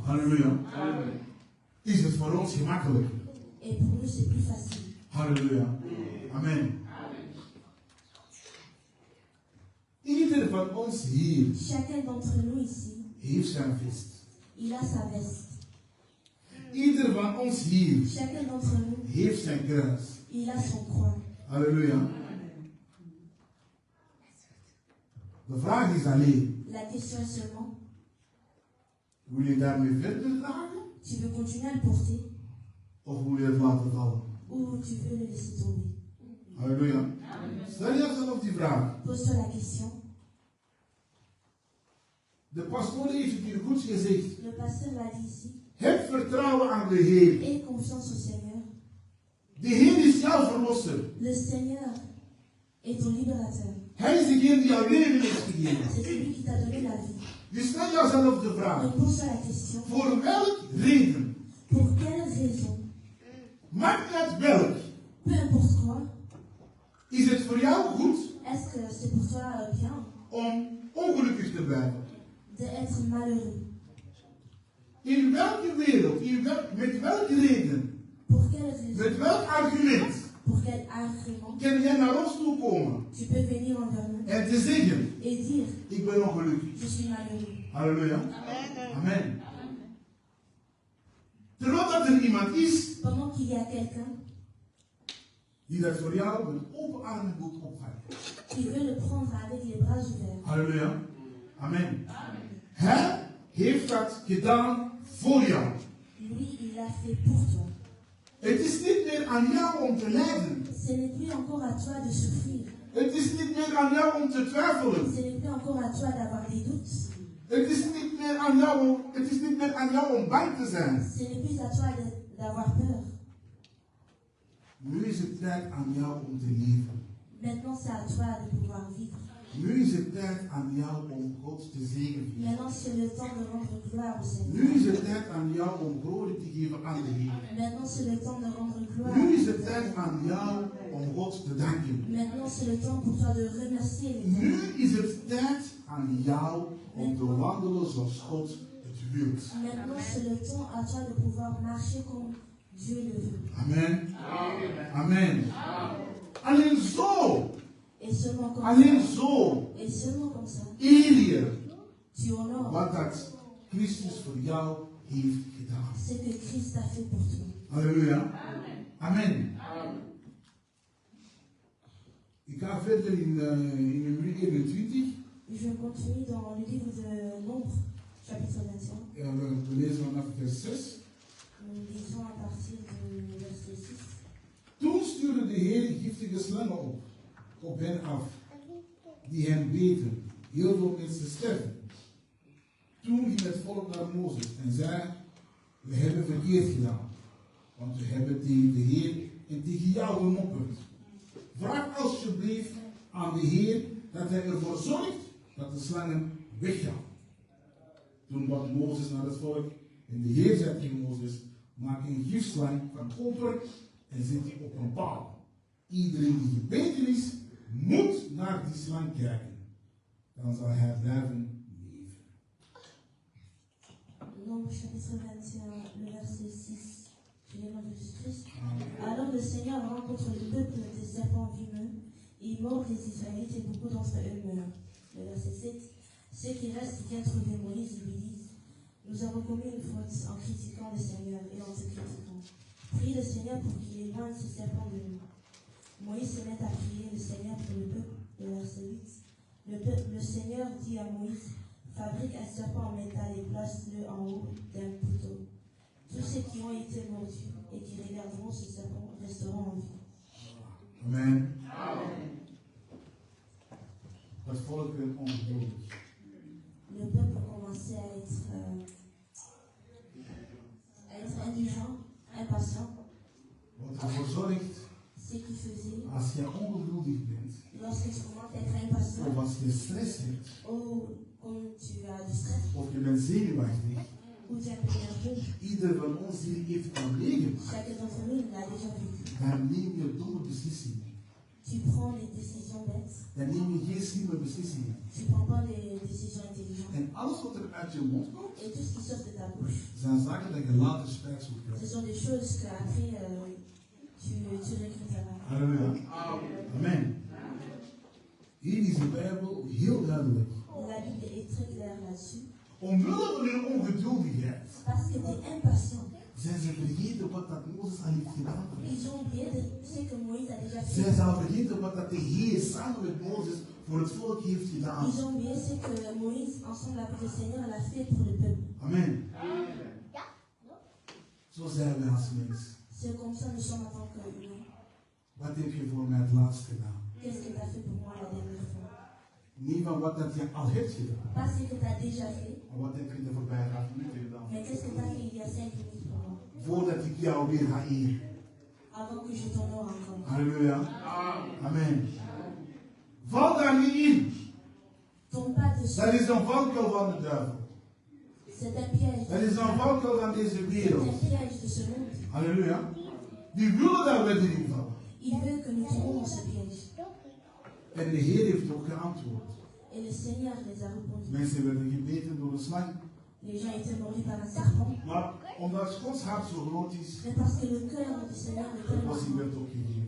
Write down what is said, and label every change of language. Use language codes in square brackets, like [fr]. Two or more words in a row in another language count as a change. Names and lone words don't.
[nl] Halleluja. Is het voor ons gemakkelijk? [fr] Et pour nous, c'est plus facile. [nl] Halleluja. Amen. Ieder van ons hier [fr] Chacun d'entre nous ici, [nl] heeft zijn vest. [fr] il a sa veste. [nl] Ieder van ons hier [fr] Chacun d'entre nous, [nl] heeft zijn kruis. [fr] il a son croix. [nl] Halleluja. De vraag is alleen, [fr] La question est seulement, [nl] wil je daarmee verder dragen? [fr] tu veux continuer à le porter [nl] Of wil je het laten vallen? [fr] ou tu veux le laisser tomber? [nl] Halleluja. Stel jezelf die vraag. [fr] Pose-toi la question. [nl] De pastoor heeft het hier goed gezegd. [fr] Le pasteur l'a dit ici. [nl] Heb vertrouwen aan de Heer. [fr] Aie confiance au Seigneur. [nl] De Heer is jouw verlosser. [fr] Le Seigneur est ton libérateur. [nl] Hij is degene die jouw leven heeft gegeven. [fr] C'est celui qui t'a donné la vie. [nl] Dus stel jezelf de vraag. [fr] Donc pose-toi la question. [nl] Voor welk reden? [fr] Pour quelle raison? [nl] Maakt uit welk. [fr] Peu importe quoi. [nl] Is het voor jou goed [fr] Est-ce que c'est pour toi bien [nl] om ongelukkig te blijven? [fr] d'être malheureux? [nl] In welke wereld, met welke reden, [fr] Pour quelle raison? [nl] met welk argument [fr] Pour quel argument? [nl] kan jij naar ons toe komen [fr] Tu peux venir envers nous [nl] en te zeggen, [fr] et dire, [nl] ik ben ongelukkig. [fr] je suis malheureux. [nl] Halleluja. Amen. Terwijl dat er iemand is [fr] Pendant qu'il y a quelqu'un [nl] die dat voor jou met open armen wil opvangen. [fr] qui veut le prendre avec les bras ouverts. [nl] Halleluja. Amen. Hij heeft dat gedaan voor jou. [fr] Lui, il l'a fait pour toi. [nl] Het is niet meer aan jou om te lijden. [fr] Ce n'est plus encore à toi de souffrir. [nl] Het is niet meer aan jou om te twijfelen. [fr] Ce n'est plus encore à toi d'avoir des doutes. [nl] Het is niet meer aan jou om bang te zijn. [fr] Ce n'est plus à toi d'avoir peur. [nl] Nu is het tijd aan jou om te leven. [fr] Maintenant, c'est à toi de pouvoir vivre. [nl] Nu is het tijd aan jou om God te zegenen. [fr] Maintenant, c'est le temps de rendre gloire au Seigneur. [nl] Nu is het tijd aan jou om glorie te geven aan de Heer. [fr] Maintenant, c'est le temps de rendre gloire. [nl] Nu is het tijd aan jou om God te danken. [fr] Maintenant, c'est le temps pour toi de remercier les [nl] Nu [fr] gens. [nl] is het tijd aan jou om te wandelen zoals God het wilt. [fr] Maintenant, c'est le temps à toi de pouvoir marcher comme Dieu le veut. Amen. Amen. seulement comme [nl] Alleen [fr] ça, [nl] zo [fr] et seulement comme ça, [nl] eer je [fr] tu honores [nl] wat dat Christus voor jou heeft gedaan. [fr] ce que Christ a fait pour toi. [nl] Halleluja. Amen. Ik ga verder in nummer 21. [fr] Je continue dans le livre de Nombre, chapitre 21. [nl] En we lezen vanaf vers 6. [fr] Nous lisons à partir du verset 6. [nl] Toen stuurde de Heer giftige slangen op hen af, die hen beten. Heel veel mensen sterven. Toen ging het volk naar Mozes en zei, we hebben verkeerd gedaan, want we hebben tegen de Heer en tegen jou gemopperd. Vraag alsjeblieft aan de Heer dat hij ervoor zorgt dat de slangen weggaan. Toen bad Mozes naar het volk en de Heer zei tegen Mozes, maak een gifslang van koper en zet die op een paal. Iedereen die gebeten is, moet naar die slang kijken. Dan zal hij blijven leven. [fr] Nombre chapitre 21, le verset 6. Je lis dans Jésus-Christ. Alors le Seigneur rencontre le peuple des serpents vimeux, il mord les Israélites et beaucoup d'entre eux meurent. Le verset 7. Ceux qui restent viennent trouver Moïse et lui disent, nous avons commis une faute en critiquant le Seigneur et en te critiquant. Prie le Seigneur pour qu'il éloigne ces serpents de nous. Moïse se met à prier le Seigneur pour le peuple. Le verset 8. Le Seigneur dit à Moïse, fabrique un serpent en métal et place-le en haut d'un couteau. Tous ceux qui ont été mordus et qui regarderont ce serpent resteront en vie. Amen. [nl] Het volk werd ongeduldig. [fr] Le peuple commençait à être indigent, impatient. [nl] Wat ervoor zorgt, [fr] Ce qui faisait, [nl] als je ongeduldig bent, [fr] lorsque tu commences à être impatient, [nl] of als je stress hebt, [fr] ou quand tu as du stress, [nl] of je bent zenuwachtig, [fr] ou tu es un peu nerveux, [nl] ieder van ons die heeft een leven, [fr] chacun d'entre nous l'a déjà vécu. [nl] dan neem je domme beslissingen. [fr] Tu prends les décisions bêtes, [nl] Dan neem je geen slimme beslissingen. [fr] tu prends pas les décisions intelligentes. [nl] En alles wat er uit je mond komt, [fr] Et tout ce qui sort de ta bouche, [nl] zijn zaken dat je later spijt zult [fr] ce [nl] krijgen. [fr] sont des choses qu'après tu regretteras. Halleluja. Amen. [nl] Hier is de Bijbel heel duidelijk. [fr] La Bible est très claire là-dessus. [nl] Omwille van hun ongeduldigheid [fr] Parce que tu es impatient. [nl] zijn ze vergeten wat dat Mozes al heeft gedaan. [fr] Ils ont oublié ce que Moïse a déjà [nl] Zij [fr] fait. [nl] zijn al vergeten wat dat de Heer samen met Mozes voor het volk heeft gedaan. [fr] Ils ont oublié ce que Moïse, ensemble avec le Seigneur, l'a fait pour le peuple. [nl] Amen. Zo zijn we als mens. [fr] C'est comme ça nous sommes en tant qu'humains. [nl] Wat heb je voor mij het laatst gedaan? [fr] Qu'est-ce que tu as fait pour moi la dernière fois? [nl] Niet van wat dat je al hebt gedaan. [fr] Pas ce que tu as déjà fait, [nl] Maar wat heb je de voorbije 5 minuten gedaan? [fr] mais qu'est-ce que tu as fait il y a 5 minutes pour moi? [nl] Voordat ik jou weer ga eren. [fr] Avant que je t'honore encore. [nl] Halleluja. Amen. Val daar niet in. [fr] Tombe pas dessus. [nl] Dat is een valkuil van de duivel. [fr] C'est un piège. [nl] Dat is een valkuil van deze [fr] C'est [nl] wereld. [fr] un piège de ce monde. Halleluja. [nl] Die willen dat we erin vallen. [fr] Il veut que nous tombions dans ce piège. [nl] En de Heer heeft ook geantwoord. [fr] Et le Seigneur les a répondus. [nl] Mensen werden gebeten door een slang. [fr] Les gens étaient mordus par un serpent. [nl] Maar omdat Gods hart zo groot is, [fr] Mais parce que le cœur du Seigneur est [nl] de [fr] tellement [nl] oplossing werd ook gegeven.